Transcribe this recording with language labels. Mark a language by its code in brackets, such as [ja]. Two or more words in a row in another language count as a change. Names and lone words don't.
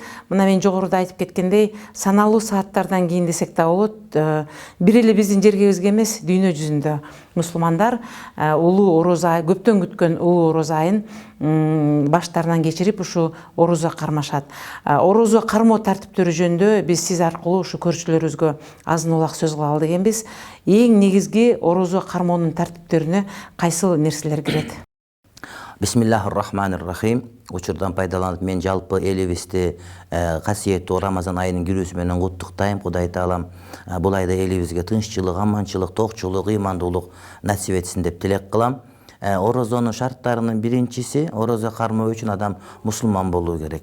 [ky] Мына мен жогоруда айтып кеткендей, саналуу сааттардан кийин десек да болот, бир эле биздин жергебизге эмес, дүйнө жүзүндө мусулмандар улуу орозо ай, көптөн күткөн улуу орозо айын баштарынан кечирип ушу орозо кармашат. Орозо кармоо тартиптери жөнүндө биз сиз аркылуу ушу көрүүчүлөрүбүзгө азын улак сөз кыла алды экенбиз. Эң негизги орозо кармоонун тартиптерине кайсыл нерселер кирет? [ar] بسم الله الرحمن الرحيم. [ky] Учурдан пайдаланып мен жалпы элибизди касиеттүү Рамазан айынын кирүүсү менен куттуктайм. Кудай таалам бул айда элибизге тынччылык, аманчылык, токчулук, ыймандуулук насип этсин деп тилек кылам. Орозонун шарттарынын биринчиси, орозо кармоо үчүн адам мусулман болуу керек.